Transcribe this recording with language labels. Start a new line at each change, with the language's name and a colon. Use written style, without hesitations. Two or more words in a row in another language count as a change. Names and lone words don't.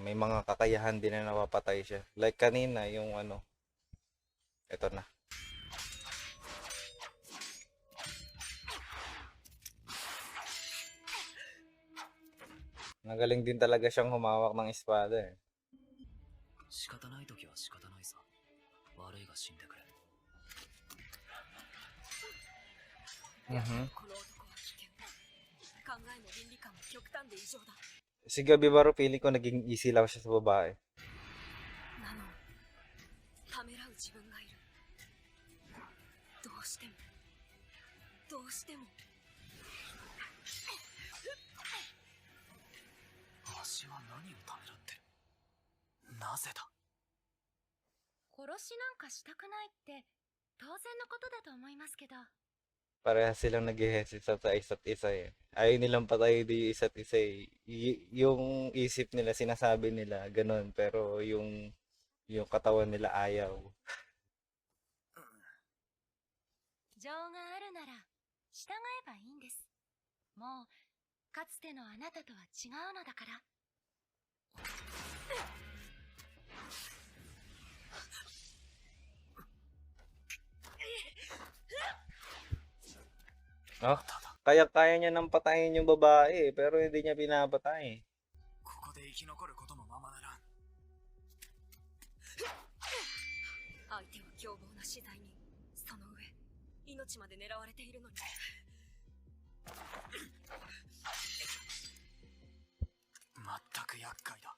Filipino: May mga kakayahan din na napapatay siya. Like kanina, yung ano, eto na. Nagaling din talaga siyang humawak ng espada eh.
Japanese: 仕方ない時は仕方ないさ。悪いが死んでくれ。この男は危険。考えも倫理観も極端で異常だ。
Filipino: Si Gabimaru, feeling ko naging easy lang siya sa babae.
Japanese: なのにためらう自分がいる。どうしてもどうしても。わしは何をためらってる。なぜだ。殺しなんかしたくないって当然のことだと思いますけど。
Filipino: Parehas silang nag-hesitate sa isa't isa eh. Ayaw nilang patayin din yung isa't isa eh. Yung isip nila, sinasabi nila, ganun. Pero yung katawan nila ayaw.
Japanese: 情があるなら従えばいいんです。もうかつてのあなたとは違うのだから。
Filipino: Oh, kaya niya nang patayin yung babae eh, pero hindi niya pinapatay.
Japanese: ここで生き残ることもままならん。相手は凶暴な死罪人。その上命まで狙われているのに。まったく厄介だ。